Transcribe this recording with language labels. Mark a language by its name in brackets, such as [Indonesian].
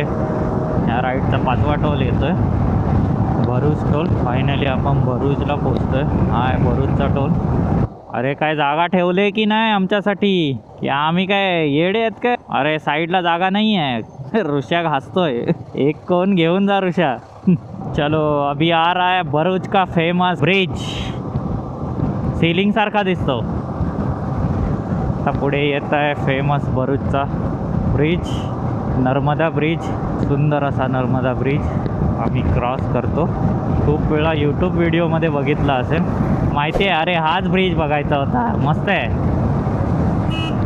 [Marathi] या राईडचा 5वा टोल येतोय, भरूच toll. Finally आपण भरूचला पोचतोय. हा आहे भरूचचा टोल. अरे काय जागा ठेवले की नाही आमच्यासाठी? की आम्ही काय येडे आहेत काय? अरे साईडला जागा नाही आहे. ऋषा घासतोय. एक कोण घेऊन जा ऋषा. [Hindi] चलो अभी आ रहा है भरूच का फेमस ब्रिज. [Marathi] सीलिंग सारखा दिसतो. आता पुढे येत आहे फेमस भरूचचा ब्रिज, नर्मदा ब्रिज. सुंदर असा नर्मदा ब्रिज आम्ही क्रॉस करतो. खूप वेळा यूट्यूब व्हिडिओमध्ये बघितला असेल, माहिती आहे. अरे हाच ब्रिज बघायचा होता, मस्त आहे.